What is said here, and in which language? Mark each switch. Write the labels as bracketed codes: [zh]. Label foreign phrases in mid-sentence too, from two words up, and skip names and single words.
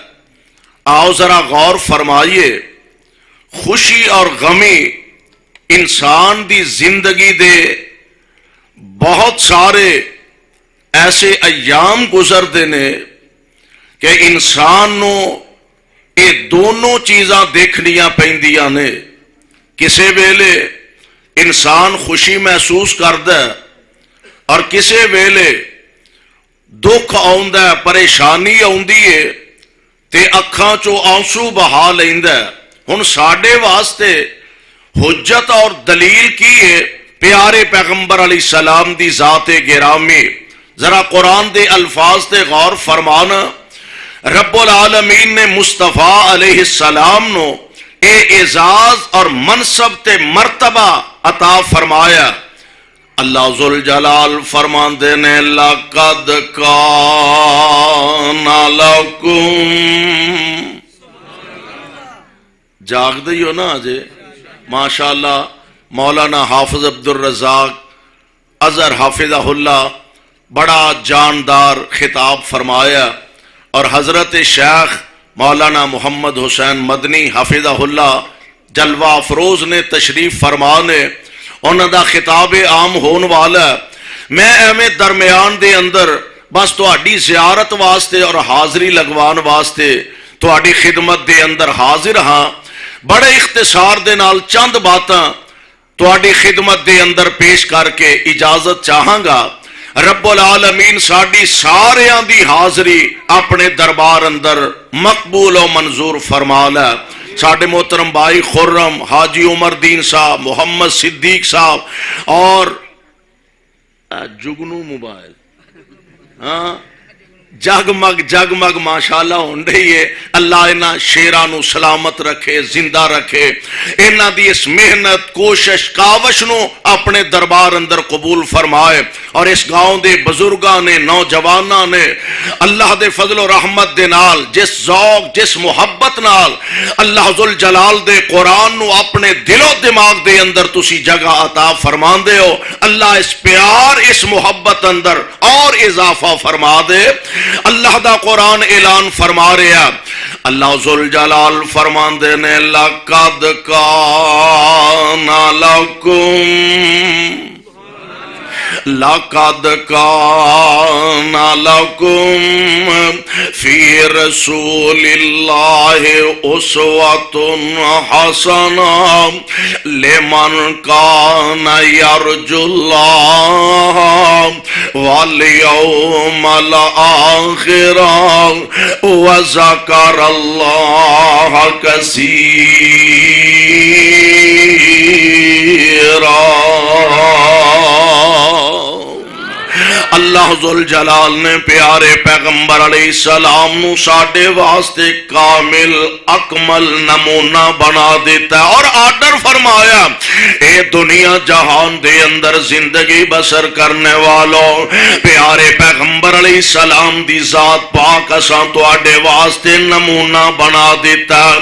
[pa] آؤ ذرا غور فرمائیے، خوشی اور غمی انسان دی زندگی دے بہت سارے ایسے ایام گزرتے نے کہ انسان نو یہ دونوں چیزاں دیکھنیاں پیندیاں نے۔ کسے ویلے انسان خوشی محسوس کردا ہے اور کسے ویلے دکھ آوندا ہے، پریشانی آوندی ہے تے اکھاں چوں آنسو بہا لیندا ہے۔ ہن ساڈے واسطے حجت اور دلیل کی ہے؟ پیارے پیغمبر [ar] علیہ السلام [pa] دی ذات گرامی۔ ذرا قرآن دے الفاظ تے غور فرمانا، [ar] رب العالمین [pa] نے مصطفیٰ [ar] علیہ السلام [pa] نو اے اعزاز اور منصب تے مرتبہ عطا فرمایا۔ اللہ ذوالجلال فرماندے نے [ar] لَقَدْ كَانَ لَكُمْ، [pa] جاگ دی ہو نا آجے ماشاءاللہ۔ مولانا حافظ عبدالرزاق اظہر [ar] حافظہ اللہ [pa] بڑا جاندار خطاب فرمایا، اور حضرت شیخ مولانا محمد حسین مدنی [ar] حافظہ اللہ [pa] جلوہ افروز نے تشریف فرمانے انہوں دا خطاب عام ہون والا ہے۔ میں ایویں درمیان دے اندر بس تہاڈی زیارت واسطے اور حاضری لگوان واسطے تہاڈی خدمت دے اندر حاضر ہاں۔ بڑے اختصار دے نال چند باتاں تہاڈی خدمت دے اندر پیش کر کے اجازت چاہاں گا۔ [ar] رب العالمین [pa] ساڈی ساریاں دی حاضری اپنے دربار اندر مقبول و منظور فرما لے۔ ساڈے محترم بھائی خرم حاجی عمر دین صاحب، محمد صدیق صاحب اور جگنو موبائل ہاں جگمگ جگمگ ماشاءاللہ ہون رہی ہے۔ اللہ انہاں شیرانو سلامت رکھے، زندہ رکھے، انہاں دی اس محنت کوشش کاوش نو اپنے دربار اندر قبول فرمائے، اور اس گاؤں دے بزرگاں نے نوجواناں نے اللہ دے فضل و رحمت دے نال جس ذوق جس محبت نال اللہ ذوالجلال دے قرآن نو اپنے دل و دماغ دے اندر تسی جگہ عطا فرمان دے ہو، اللہ اس پیار اس محبت اندر اور اضافہ فرما دے۔ اللہ دا قرآن اعلان فرما رہا، اللہ ذوالجلال فرمان دے نے [ar] لَقَدْ كَانَ لَكُمْ لَقَدْ كَانَ لَكُمْ فِي رَسُولِ اللَّهِ أُسْوَةٌ حَسَنَةٌ لِمَنْ كَانَ يَرْجُو اللَّهَ وَالْيَوْمَ الْآخِرَ وَذَكَرَ اللَّهَ كَثِيرًا۔ [pa] اللہ ذوالجلال نے پیارے پیغمبر [ar] علیہ السلام [pa] نو ساڈے واسطے کامل اکمل نمونہ بنا دیتا ہے، اور آرڈر فرمایا اے دنیا جہان دے اندر زندگی بسر کرنے والوں، پیارے پیغمبر [ar] علیہ السلام [pa] دی ذات پاک اساں تواڈے واسطے نمونہ بنا دیتا ہے۔